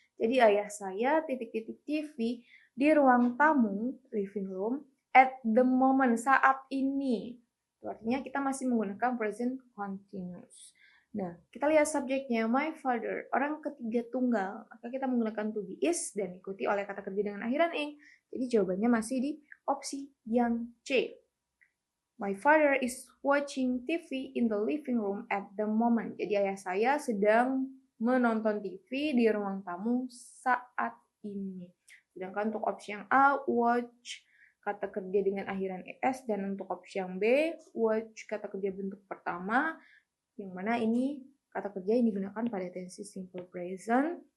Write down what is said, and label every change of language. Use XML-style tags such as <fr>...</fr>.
<id>Jadi ayah saya titik-titik TV di ruang tamu</id> <en>living room at the moment,</en> <id>saat ini. Itu artinya kita masih menggunakan present continuous. Nah, kita lihat subjeknya, my father, orang ketiga tunggal. Maka kita menggunakan to be is dan diikuti oleh kata kerja dengan akhiran ing. Jadi jawabannya masih di opsi yang C.</id> <en>My father is watching TV in the living room at the moment.</en> <id>Jadi ayah saya sedang menonton TV di ruang tamu saat ini. Sedangkan untuk opsi yang A, watch, kata kerja dengan akhiran es, dan untuk opsi yang B, watch, kata kerja bentuk pertama, yang mana ini kata kerja yang digunakan pada tensi simple present.</id>